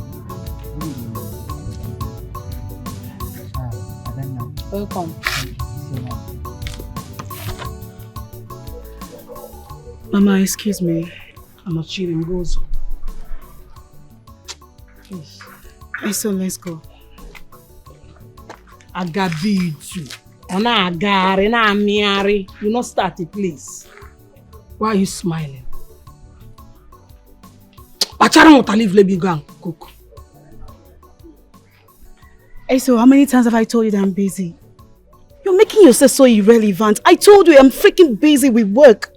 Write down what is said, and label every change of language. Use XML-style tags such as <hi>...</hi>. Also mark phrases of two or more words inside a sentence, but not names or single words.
<en>Welcome. Mama, excuse me. I'm not cheating. Goes. So let's go. Agabitu. Ona agari, na amiari. You not start it, please. Why are you smiling? Achara won't leave, let me go and cook. Hey, so how many times have I told you that I'm busy? You're making yourself so irrelevant. I told you I'm freaking busy with work.</en>